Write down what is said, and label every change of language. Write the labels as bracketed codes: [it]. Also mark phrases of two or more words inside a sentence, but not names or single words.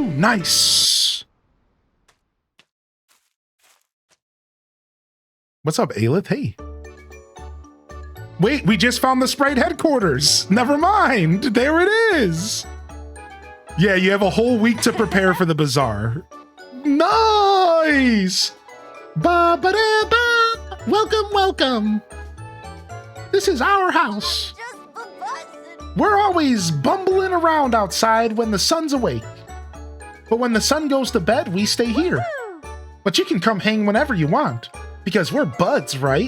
[en] Nice. What's up, Aelith? Hey. Wait, we just found the sprite headquarters. Never mind. There it is. Yeah, you have a whole week to prepare for the Bazaar. Nice. Ba-ba-da-ba. Welcome, welcome. This is our house. We're always bumbling around outside when the sun's awake. But when the sun goes to bed, we stay here. But you can come hang whenever you want. Because we're buds, right?